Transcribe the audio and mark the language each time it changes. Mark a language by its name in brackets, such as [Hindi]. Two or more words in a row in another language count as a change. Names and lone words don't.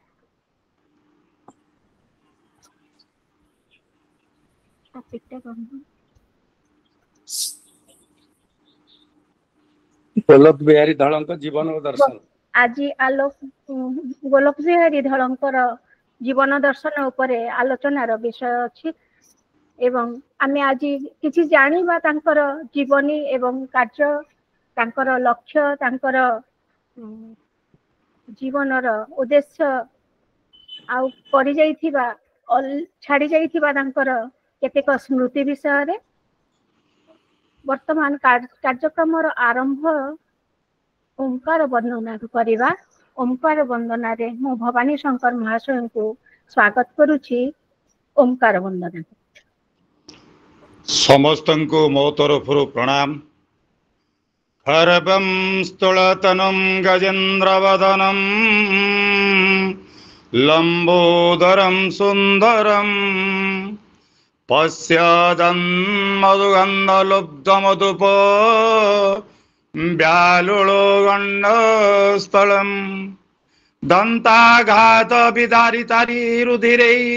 [Odia] ଗୋଲୋକ ବିହାରୀ ଧଳଙ୍କ ଜୀବନ ଦର୍ଶନ। ଆଜି ଗୋଲୋକ ବିହାରୀ ଧଳଙ୍କର ଜୀବନ ଦର୍ଶନ ଉପରେ ଆଲୋଚନାର ବିଷୟ ଅଛି ଏବଂ ଆମେ ଆଜି କିଛି ଜାଣିବା ତାଙ୍କର ଜୀବନୀ ଏବଂ କାର୍ଯ୍ୟ ତାଙ୍କର ଲକ୍ଷ୍ୟ ତାଙ୍କର ଜୀବନର ଉଦ୍ଦେଶ୍ୟ ଆଉ କରି ଯାଇଥିବା ଛାଡ଼ି ଯାଇଥିବା ତାଙ୍କର କେତେକ ସ୍ମୃତି ବିଷୟ ରେ ବର୍ତ୍ତମାନ କାର୍ଯ୍ୟକ୍ରମ ଆରମ୍ଭ ଓଁକାର ବନ୍ଦନା କରିବା। ଓଁକାର ବନ୍ଦନା ରେ ମୁଁ ଭବାନୀ ଶଙ୍କର ମହାଶୟଙ୍କୁ ସ୍ୱାଗତ କରୁଛି। ଓଁକାର ବନ୍ଦନା। ସମସ୍ତଙ୍କୁ ମୋ ତରଫରୁ ପ୍ରଣାମ। [Sanskrit] खरबं स्तुलतनं गजेन्द्रवदनं लंबोदरं सुंदरं पश्यदन्मधुगन्धलुब्धमधुप व्यालुलो गण्डस्थलं दन्ताघात विदारितारि रुधिरै